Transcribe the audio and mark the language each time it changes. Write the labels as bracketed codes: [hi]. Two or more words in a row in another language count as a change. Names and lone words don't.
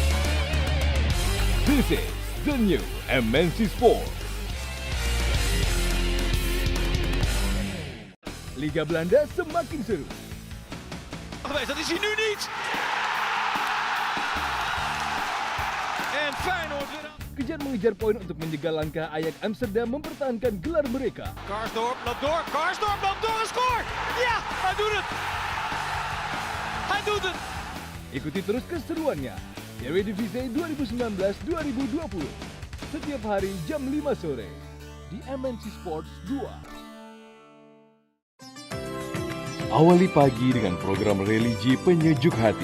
[en] This is the new MNC Sport. [id] Liga Belanda semakin seru. [nl] Geweest, dat is hij nu niet. En Feyenoord weer aan. [id] Kejar mengejar poin untuk menjegal langkah Ajax Amsterdam mempertahankan gelar mereka. [nl] Karsdorp loopt door, en scoort! Ja, hij doet het! Hij doet het! [id] Ikuti terus keseruannya. Eredivisie 2019-2020. Setiap hari jam 5 sore di MNC Sports 2. Awali pagi dengan program religi penyejuk hati.